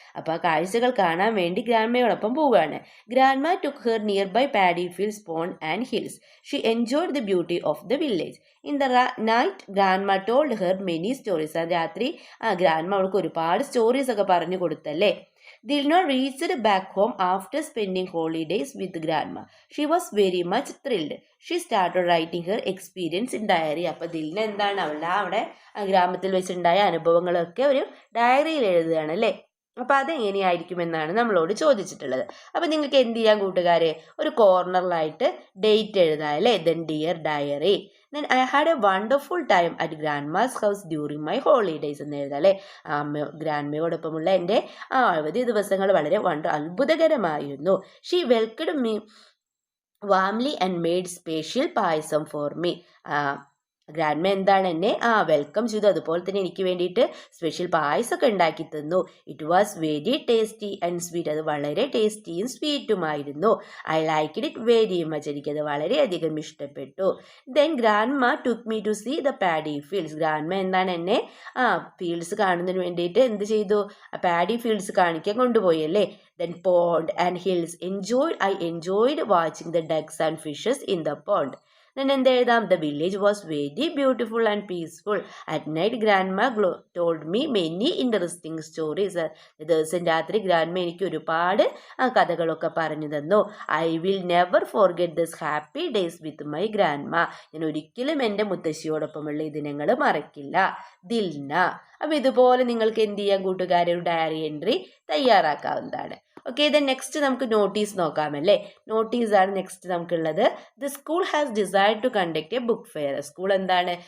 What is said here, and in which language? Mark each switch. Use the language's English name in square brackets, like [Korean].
[English] അപ്പോൾ ആ കാഴ്ചകൾ കാണാൻ വേണ്ടി ഗ്രാൻഡ്മയോടൊപ്പം പോവുകയാണ്. Grandma took her nearby paddy fields, pond and hills. She enjoyed the beauty of the village. In the night grandma told her many stories. [Malayalam] ആ രാത്രി grandma അവൾക്ക് ഒരുപാട് സ്റ്റോറീസ് ഒക്കെ പറഞ്ഞു കൊടുത്തല്ലേ. [English] Dilna reached back home after spending holidays with grandma. She was very much thrilled. She started writing her experience in diary. [Malayalam] അപ്പോൾ ദിൽന എന്താണ്? അവളുടെ അവിടെ ഗ്രാമത്തിൽ വെച്ചുണ്ടായ അനുഭവങ്ങളൊക്കെ ഒരു ഡയറിയിൽ എഴുതുകയാണ് അല്ലേ. അപ്പോൾ അതെങ്ങനെയായിരിക്കുമെന്നാണ് നമ്മളോട് ചോദിച്ചിട്ടുള്ളത്. അപ്പോൾ നിങ്ങൾക്ക് എന്ത് ചെയ്യാൻ കൂട്ടുകാരെ? ഒരു കോർണറിലായിട്ട് ഡേറ്റ് എഴുതാം അല്ലേ. Then dear diary. [English] Then I had a wonderful time at grandma's house during my holidays എന്ന് എഴുതാം അല്ലേ. [Malayalam] ഗ്രാൻഡ്മയോടൊപ്പമുള്ള എൻ്റെ അവധി ദിവസങ്ങൾ വളരെ അത്ഭുതകരമായിരുന്നു. [English] She welcomed me warmly and made special payasam for me. Grandma എന്താണ്? [Malayalam] എന്നെ വെൽക്കം ചെയ്തു. അതുപോലെ തന്നെ എനിക്ക് വേണ്ടിയിട്ട് സ്പെഷ്യൽ പായസമൊക്കെ ഉണ്ടാക്കി തന്നു. [English] It was very tasty and sweet. അത് വളരെ ടേസ്റ്റിയും സ്വീറ്റുമായിരുന്നു. I like it very much. എനിക്കത് വളരെയധികം ഇഷ്ടപ്പെട്ടു. Then grandma took me to see the paddy fields. Grandma എന്താണ്? [Malayalam] എന്നെ ഫീൽഡ്സ് കാണുന്നതിന് വേണ്ടിയിട്ട് എന്ത് ചെയ്തു? പാഡി ഫീൽഡ്സ് കാണിക്കാൻ കൊണ്ടുപോയി അല്ലേ. [English] Then pond and hills. I enjoyed watching the ducks and fishes in the pond. Then എന്ത് എഴുതാം? The village was very beautiful and peaceful. At night, grandma told me many interesting stories. [Malayalam] ദിവസം രാത്രി grandma എനിക്ക് ഒരുപാട് കഥകളൊക്കെ പറഞ്ഞു തന്നു. [English] I will never forget this happy days with my grandma. [Malayalam] ഞാൻ ഒരിക്കലും എൻ്റെ മുത്തശ്ശിയോടൊപ്പമുള്ള ഈ ദിനങ്ങൾ മറക്കില്ല. ദിൽന. അപ്പോൾ ഇതുപോലെ നിങ്ങൾക്ക് എന്ത് ചെയ്യാം കൂട്ടുകാരെ? ഒരു diary entry തയ്യാറാക്കാവുന്നതാണ്. Okay, then next നമുക്ക് നോട്ടീസ് നോക്കാമല്ലേ. നോട്ടീസാണ് നെക്സ്റ്റ് നമുക്കുള്ളത്. [English] The school has decide to conduct a book fair. School എന്താണ്?